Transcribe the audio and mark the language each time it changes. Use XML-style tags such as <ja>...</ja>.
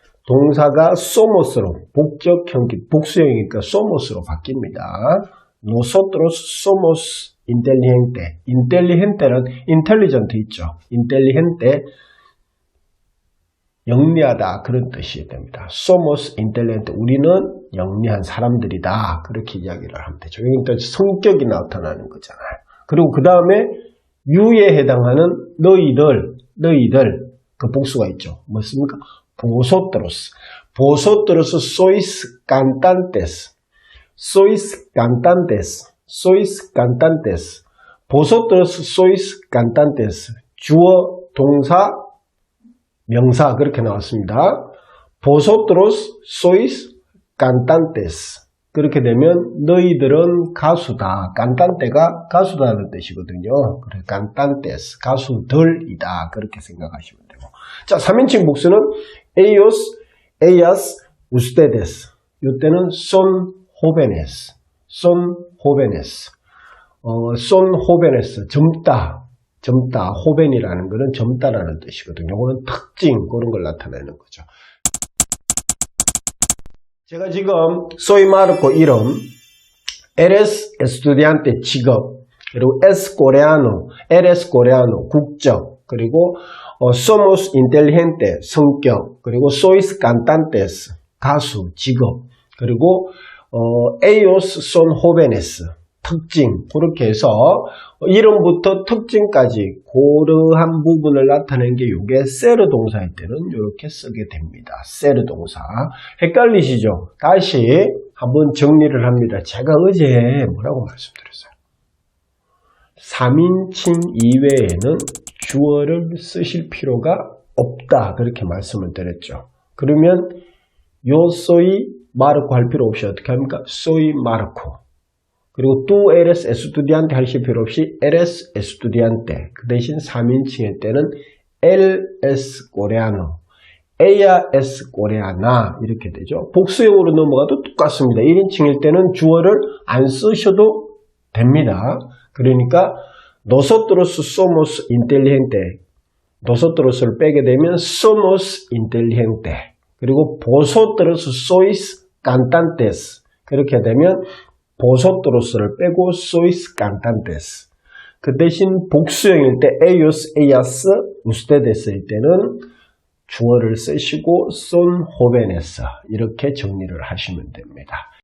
<ko>동사가 somos로 복수형이니까 somos로 바뀝니다.</ko> <es>Nosotros somos inteligente.</es> <ko>inteligente는 intelligent 있죠. inteligente 영리하다 그런 뜻이 됩니다.</ko> <es>Somos inteligentes.</es> <ko>우리는 영리한 사람들이다. 그렇게 이야기를 하면 되죠. 여기는 또 성격이 나타나는 거잖아요. 그리고 그 다음에 유에 해당하는 너희들 그 복수가 있죠. 뭐습니까? Vosotros.</ko> <es>Vosotros sois cantantes. Sois cantantes. Sois cantantes. Vosotros sois cantantes.</es> <ko>주어, 동사, 명사 그렇게 나왔습니다.</ko> <es>Vosotros sois cantantes.</es> <ko>그렇게 되면 너희들은 가수다. cantante가 가수다는 뜻이거든요. 그래, cantantes, 가수들이다. 그렇게 생각하시면 되고. 자, 3인칭 복수는 ellos, ellas, ustedes. 이때는</ko> <es>son jóvenes, son jóvenes.</es> <ko>son jóvenes, 젊다, 호벤이라는 것은 젊다라는 뜻이거든요. 이거는 특징, 그런 걸 나타내는 거죠. 제가 지금 soy Marco 이름, eres estudiante 직업, 그리고 es coreano, eres coreano 국적, 그리고 somos inteligente 성격, 그리고 sois cantantes 가수 직업, 그리고</ko> <es>ellos son jóvenes</es> <ko>특징, 그렇게 해서 이름부터 특징까지 고르한 부분을 나타내는 게 이게 세르 동사일 때는 이렇게 쓰게 됩니다. 세르 동사. 헷갈리시죠? 다시 한번 정리를 합니다. 제가 어제 뭐라고 말씀드렸어요? 3인칭 이외에는 주어를 쓰실 필요가 없다. 그렇게 말씀을 드렸죠. 그러면 요 soy 마르코 할 필요 없이 어떻게 합니까?</ko> <es>soy 마르코. 그리고 tú eres estudiante</es> <ko>하실 필요 없이</ko> <es>eres estudiante.</es> <ko>그 대신 3인칭일 때는</ko> <es>él es coreano, ella es coreana</es> <ko>이렇게 되죠. 복수형으로 넘어가도 똑같습니다. 1인칭일 때는 주어를 안 쓰셔도 됩니다. 그러니까</ko> <es>nosotros somos inteligente,</es> <ko>nosotros를 빼게 되면 somos inteligente. 그리고</ko> <es>vosotros sois cantantes</es> <ko>그렇게 되면 vosotros를 빼고 sois cantantes. 그 대신 복수형일 때 ellos, ellas, ustedes일 때는 주어를 쓰시고</ko> <es>son jóvenes</es> <ko>이렇게 정리를 하시면 됩니다.</ko>